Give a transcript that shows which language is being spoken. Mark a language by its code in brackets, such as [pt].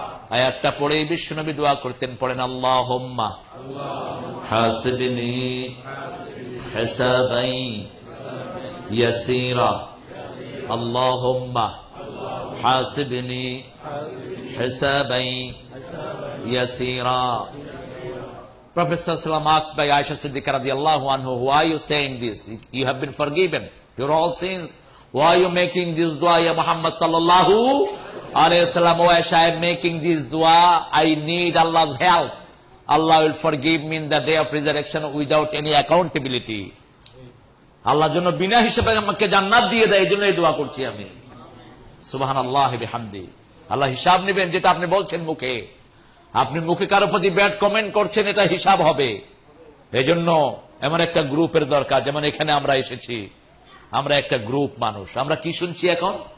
[bn] আয়াতটা পড়ে বিশ্বনবী দোয়া করতেন, পড়েন [ar] আল্লাহুম্মা হাসিবনি হিসাবাই ইয়াসীরা, [bn] আল্লাহুম্মা হাসিবনি হিসাবাই ইয়াসীরা। [en] Prophet ﷺ asked by Aisha Siddiqah radiallahu anhu, why are you saying this? You have been forgiven your all sins. Why are you making this dua, ya Muhammad sallallahu alayhi wa sallam? Oh Aisha, I am making this dua. I need Allah's help. Allah will forgive me in the day of resurrection without any accountability. [bn] আল্লাহর জন্য বিনা হিসাবে আমাকে জান্নাত দিয়ে দেয়, এই জন্য এই দোয়া করছি আমি। সুবহানাল্লাহি বিহামদি। আল্লাহ হিসাব নেবেন, যেটা আপনি বলছেন মুখে। আপনি মুখে কারো প্রতি ব্যাড কমেন্ট করছেন, এটা হিসাব হবে। এজন্য এমন একটা গ্রুপের দরকার, যেমন এখানে আমরা এসেছি, আমরা একটা গ্রুপ মানুষ। আমরা কি শুনছি এখন?